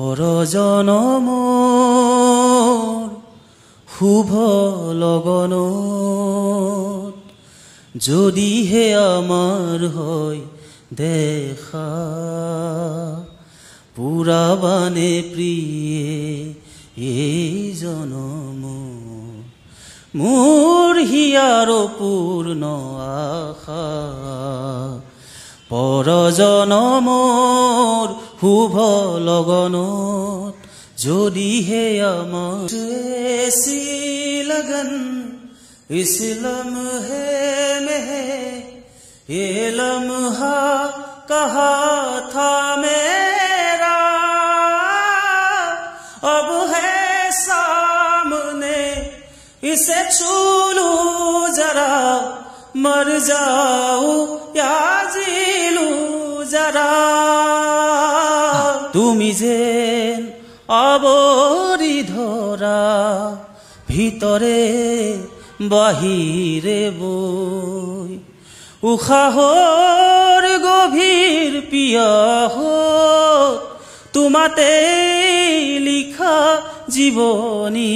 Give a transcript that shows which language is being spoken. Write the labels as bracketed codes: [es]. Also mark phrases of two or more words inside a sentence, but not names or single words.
[as] পৰজনমৰ শুভ লগনত যদিহে আমাৰ হয় দেখা পুৰাবানে প্ৰিয়ে এই জনম মোৰ হিয়াৰ পূৰ্ণ আশা। পৰজনমৰ শুভ লগনত যদিহে আমাৰ [hi] ऐसी लगन इस लम्हे में ये लम्हा कहा था मेरा अब है सामने इसे छू लूं जरा मर जाऊं या जी लूं जरा। [as] তুমি যেন আবৰি ধৰা ভিতৰে বাহিৰে বৈ উশাহৰ গভীৰ পিয়াহ তোমাতে লিখা জীৱনী।